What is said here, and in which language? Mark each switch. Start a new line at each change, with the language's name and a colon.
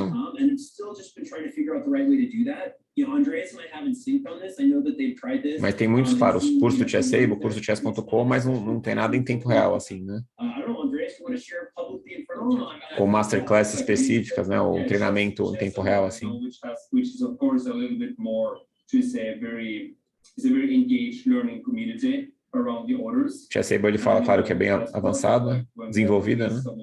English: And it's still just been trying to figure out the right way to do that. Andreas and I haven't synced on this. I know that they've tried this.
Portuguese: Mas tem muitos, claro, os cursos do Chessable, o curso do Chess.com, mas não tem nada em tempo real, assim, né?
English: I don't know, Andreas, you want to share publicly in front of
Portuguese: Ou masterclass específicas, né? Ou treinamento em tempo real, assim.
English: Which is of course a little bit more to say it's a very engaged learning community around the orders.
Portuguese: Chessable, ele fala, claro, que é bem avançada, desenvolvida, né?